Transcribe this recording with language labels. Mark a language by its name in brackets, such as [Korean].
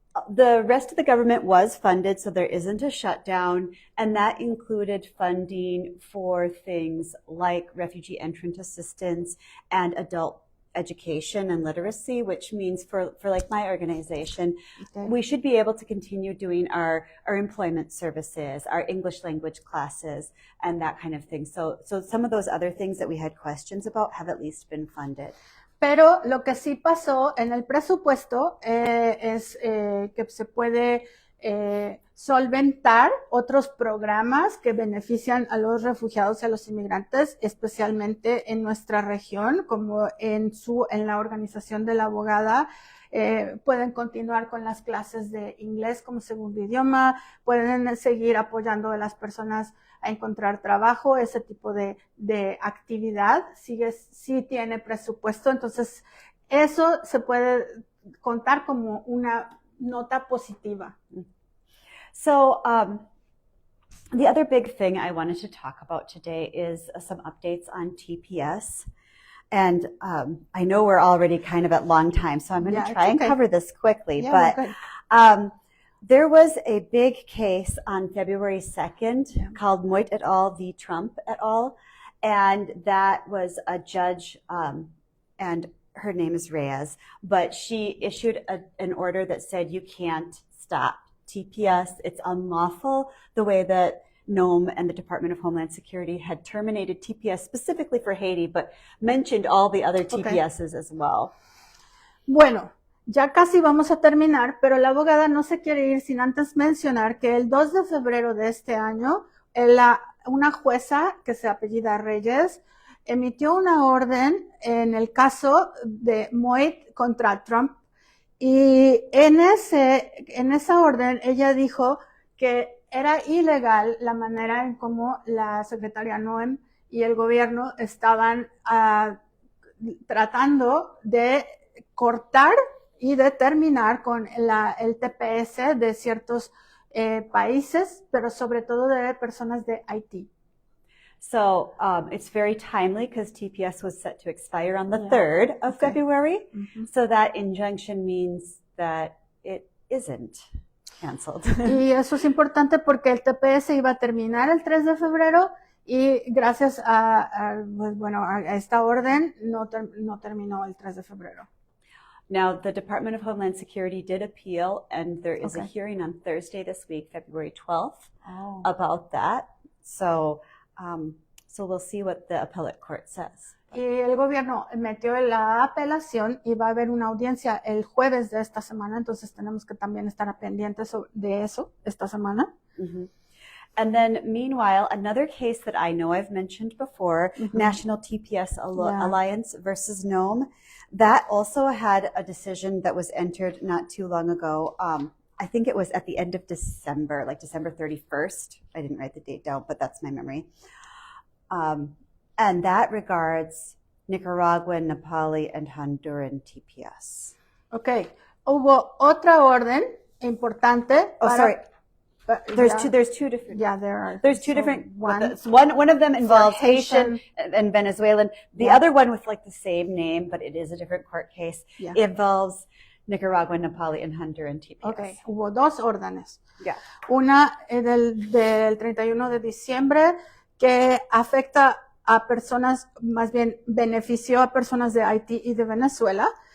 [English] the rest of the government was funded, so there isn't a shutdown, and that included funding for things like refugee entrant assistance and adult education and literacy, which means for like my organization, Okay. we should be able to continue doing our employment services, our English language classes, and that kind of thing. So some of those other things that we had questions about have at least been funded. [Spanish] Pero lo que sí pasó en el presupuesto es que se puede solventar otros programas que benefician a los refugiados y a los inmigrantes, especialmente en nuestra región, como en la organización de la abogada. Pueden continuar con las clases de inglés como segundo idioma, pueden seguir apoyando a las personas a encontrar trabajo, ese tipo de actividad sí tiene presupuesto, entonces eso se puede contar como una nota positiva. [English] So the other big thing I wanted to talk about today is some updates on TPS. And I know we're already kind of at long time, so I'm going to try and cover this quickly. Yeah, but there was a big case on February 2nd called Moit et al. V. Trump et al. And that was a judge, and her name is Reyes, but she issued an order that said you can't stop TPS. It's unlawful the way that NOAM and the Department of Homeland Security had terminated TPS specifically for Haiti, but mentioned all the other TPSs as well. [Spanish] Bueno, ya casi vamos a terminar, pero la abogada no se quiere ir sin antes mencionar que el 2 de febrero de este año, una jueza que se apellida Reyes emitió una orden en el caso de Moit contra Trump, y en esa orden ella dijo que era ilegal la manera en cómo la secretaria Noem y el gobierno estaban tratando de cortar y de terminar con el TPS de ciertos países, pero sobre todo de personas de Haití. [English] So it's very timely because TPS was set to expire on the 3rd of February. Mm-hmm. So that injunction means that it isn't canceled. [Spanish] Y eso es importante porque el TPS iba a terminar el 3 de febrero y gracias a esta orden no terminó el 3 de febrero. [English] Now, the Department of Homeland Security did appeal, and there is a hearing on Thursday this week, February 12th, about that. So we'll see what the appellate court says. [Spanish] Y el gobierno metió la apelación y va a haber una audiencia el jueves de esta semana, entonces tenemos que también estar pendientes de eso esta semana. Mm-hmm. [English] And then, meanwhile, another case that I know I've mentioned before, National TPS Alliance versus NOAM, that also had a decision that was entered not too long ago. I think it was at the end of December, like December 31st. I didn't write the date down, but that's my memory. And that regards Nicaraguan, Nepali, and Honduran TPS. Okay. [Spanish] Hubo otra orden importante. [English] Sorry. There's two different. Yeah, there are. There's two different. One of them involves Haitian and Venezuelan. The other one with like the same name, but it is a different court case, involves Nicaraguan, Nepali, and Honduran TPS. [Spanish] Okay, hubo dos órdenes. [English] Yeah. [Spanish] Una del 31 de diciembre que afecta a personas, más bien benefició a personas de Haití y de Venezuela.